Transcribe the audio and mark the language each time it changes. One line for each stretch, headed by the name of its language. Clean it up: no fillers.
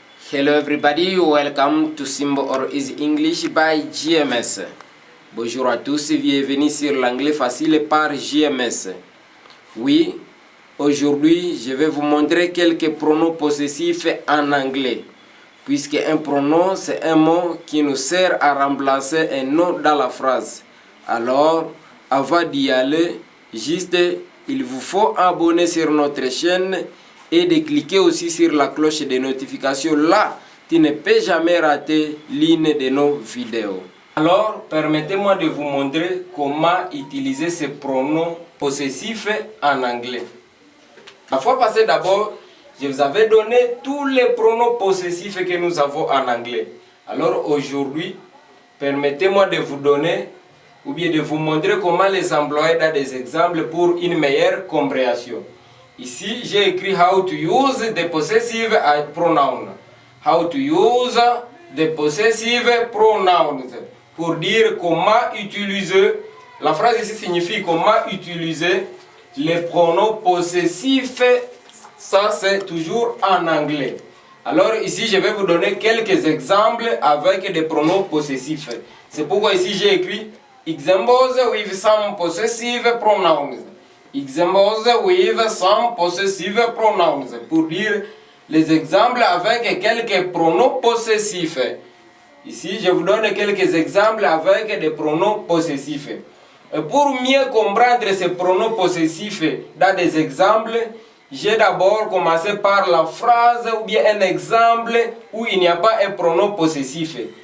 English: Hello everybody, welcome to Simbo or Easy English by JMS.
French: Bonjour à tous et bienvenue sur l'anglais facile par JMS. Oui, aujourd'hui je vais vous montrer quelques pronoms possessifs en anglais. Puisque un pronom c'est un mot qui nous sert à remplacer un nom dans la phrase. Alors, avant d'y aller, juste il vous faut abonner sur notre chaîne et de cliquer aussi sur la cloche de notification. Là, tu ne peux jamais rater l'une de nos vidéos. Alors, permettez-moi de vous montrer comment utiliser ces pronoms possessifs en anglais. La fois passée d'abord, je vous avais donné tous les pronoms possessifs que nous avons en anglais. Alors aujourd'hui, permettez-moi de vous donner ou bien de vous montrer comment les employer dans des exemples pour une meilleure compréhension. Ici, j'ai écrit
English: how to use the possessive pronoun. How to use the possessive pronouns.
French: Pour dire comment utiliser, la phrase ici signifie comment utiliser les pronoms possessifs. Ça, c'est toujours en anglais. Alors ici, je vais vous donner quelques exemples avec des pronoms possessifs. C'est pourquoi ici, j'ai écrit
English: examples with some possessive pronouns. Examples with some possessive pronouns.
French: Pour dire les exemples avec quelques pronoms possessifs. Ici, je vous donne quelques exemples avec des pronoms possessifs. Et pour mieux comprendre ces pronoms possessifs dans des exemples, j'ai d'abord commencé par la phrase ou bien un exemple où il n'y a pas un pronom possessif.